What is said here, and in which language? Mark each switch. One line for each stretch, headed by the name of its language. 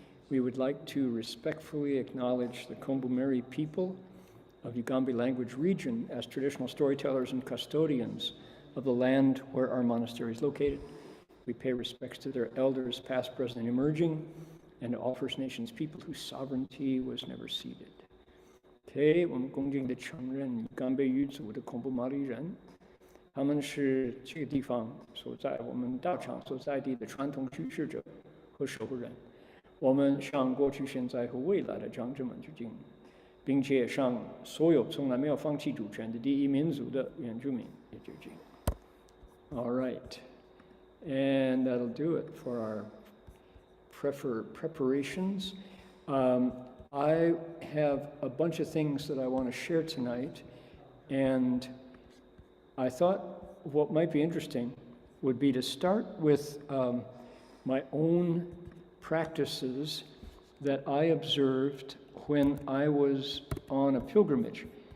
English: We would like to respectfully acknowledge the Kombu-Meri people of Ugambi language region as traditional storytellers and custodians of the land where our monastery is located. We pay respects to their elders, past, present, and emerging, and to all First Nations people whose sovereignty was never ceded.
Chinese: Today, 我们恭敬地承认Ugambi语族的Kombu-Meri人，他们是这个地方所在我们道场所在地的传统居士者和守护人。我们向过去、现在和未来的长者们致敬，并且向所有从来没有放弃主权的第一民族的原住民也致敬。
English: All right, and that'll do it for our preparations. I have a bunch of things that I want to share tonight, and I thought what might be interesting would be to start with my own practices that I observed when I was on a pilgrimage.